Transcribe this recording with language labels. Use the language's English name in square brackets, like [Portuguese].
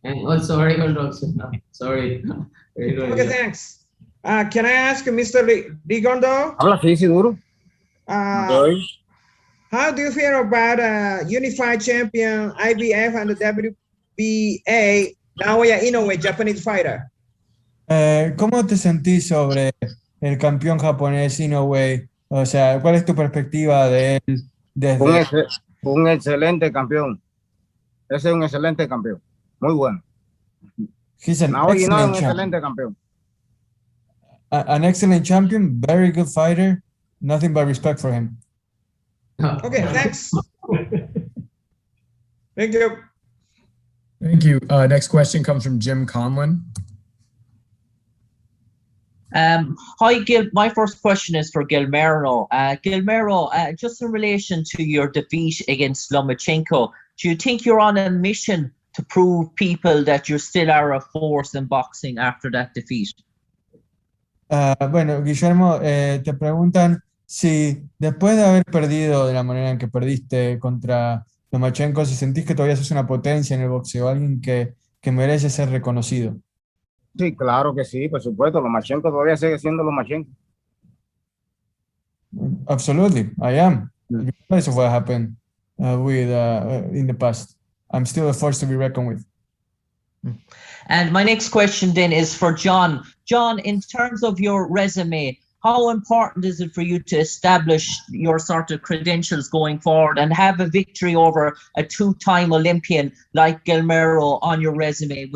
[English] And also Rigondeaux. Sorry. Okay, thanks. Can I ask Mr. Rigondeaux? [Spanish] Habla así, duro. [English] How do you feel about unified champion IBF and the WBA Naoya Inoue, Japanese fighter? [Spanish] ¿Cómo te sentís sobre el campeón japonés Inoue? O sea, ¿cuál es tu perspectiva de él desde... Un excelente campeón. Ese es un excelente campeón. Muy bueno. [English] He's an Naoya excellent [Spanish] un excelente campeón. [English] An excellent champion, very good fighter. Nothing but respect for him. Okay, thanks. Thank you. Thank you. Next question comes from Jim Conlon. Hi, Gil. My first question is for Guillermo. Guillermo, just in relation to your defeat against Lomachenko, do you think you're on a mission to prove people that you still are a force in boxing after that defeat? [Spanish] Bueno, Guillermo, te preguntan si después de haber perdido de la manera en que perdiste contra Lomachenko, si sentís que todavía sos una potencia en el boxeo, alguien que merece ser reconocido. Sí, claro que sí, por supuesto. Lomachenko todavía sigue siendo Lomachenko. [English] Absolutely, I am. Regardless of what happened in the past. I'm still a force to be reckoned with. And my next question then is for John. John, in terms of your resume, how important is it for you to establish your sort of credentials going forward and have a victory over a two-time Olympian like Guillermo on your resume?